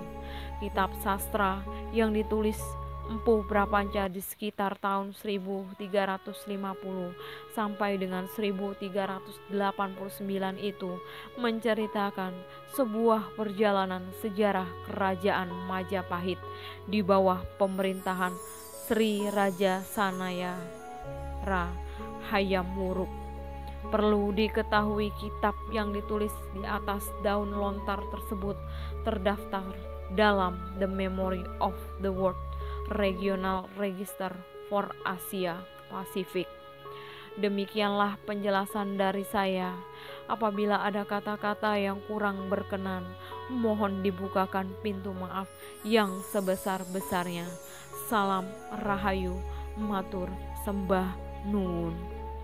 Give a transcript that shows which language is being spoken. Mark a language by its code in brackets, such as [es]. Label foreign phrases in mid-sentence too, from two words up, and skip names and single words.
[id] Kitab sastra yang ditulis Empu Prapanca di sekitar tahun 1350 sampai dengan 1389 itu menceritakan sebuah perjalanan sejarah Kerajaan Majapahit di bawah pemerintahan Sri Raja Sanayara Hayam Wuruk. Perlu diketahui kitab yang ditulis di atas daun lontar tersebut terdaftar dalam [en] The Memory of the World Regional Register for Asia Pacific. [id] Demikianlah penjelasan dari saya. Apabila ada kata-kata yang kurang berkenan, mohon dibukakan pintu maaf yang sebesar-besarnya. Salam Rahayu, [jv] matur sembah nuwun.